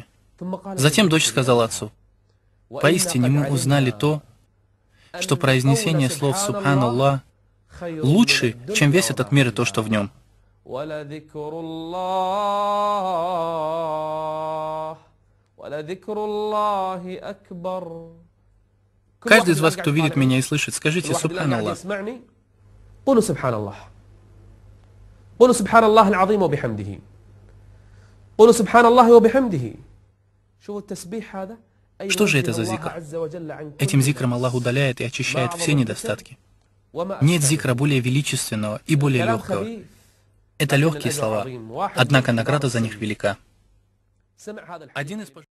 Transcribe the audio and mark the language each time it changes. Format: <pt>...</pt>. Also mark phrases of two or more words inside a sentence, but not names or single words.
<ru>Затем дочь сказала отцу: «Поистине мы узнали то, что произнесение слов «Субханаллах» лучше, чем весь этот мир и то, что в нем». Каждый из вас, кто видит меня и слышит, скажите «Субханаллах».</ru> <ar>قولوا سبحان الله. قولوا سبحان الله العظيم وبحمده. قولوا سبحان الله وبحمده. شوفوا التسبيح هذا.</ar> <ru>Что же это за зикр? Этим зикром Аллах удаляет и очищает все недостатки. Нет зикра более величественного и более легкого. Это легкие слова, однако награда за них велика. Один из</ru>